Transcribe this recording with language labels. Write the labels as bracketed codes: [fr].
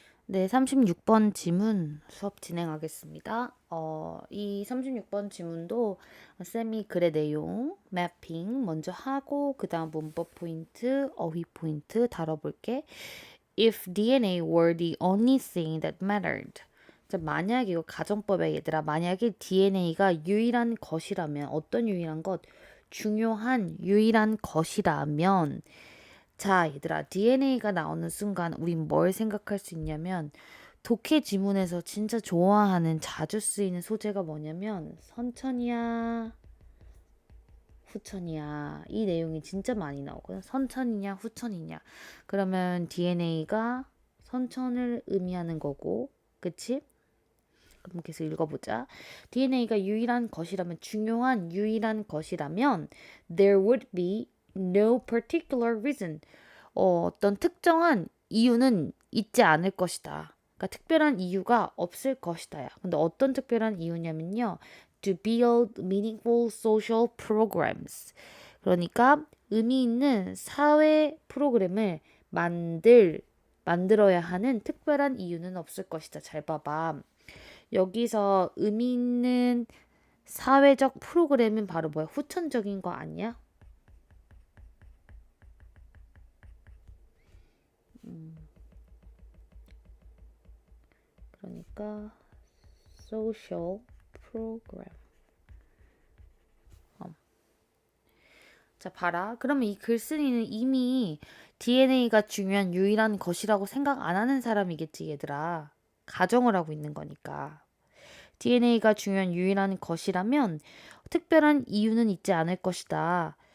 [ko] 네, 36번 지문 수업 진행하겠습니다. 이 36번 지문도 쌤이 글의 내용, 매핑 먼저 하고 그 다음 문법 포인트, 어휘 포인트 다뤄볼게. [en] If DNA were the only thing that mattered. [ko] 자, 만약에 이거 가정법에 얘들아, 만약에 DNA가 유일한 것이라면 어떤 유일한 것? 중요한 유일한 것이라면 자, 얘들아, DNA가 나오는 순간 우린 뭘 생각할 수 있냐면 독해 지문에서 진짜 좋아하는 자주 쓰이는 소재가 뭐냐면 선천이야, 후천이야. 이 내용이 진짜 많이 나오거든. 선천이냐, 후천이냐. 그러면 DNA가 선천을 의미하는 거고, 그치? 그럼 계속 읽어보자. DNA가 유일한 것이라면, 중요한 유일한 것이라면, [en] there would be no particular reason. [ko] 어떤 특정한 이유는 있지 않을 것이다. 그러니까 특별한 이유가 없을 것이다야. 근데 어떤 특별한 이유냐면요. [en] To build meaningful social programs. [ko] 그러니까 의미 있는 사회 프로그램을 만들어야 하는 특별한 이유는 없을 것이다. 잘 봐봐. 여기서 의미 있는 사회적 프로그램은 바로 뭐야? 후천적인 거 아니야? 그러니까 [en] social program. [ko] 자, 봐라. 그러면 이 글쓴이는 이미 DNA가 중요한 유일한 것이라고 생각 안 하는 사람이겠지, 얘들아. 가정을 하고 있는 거니까. DNA가 중요한 유일한 것이라면 특별한 이유는 있지 않을 것이다.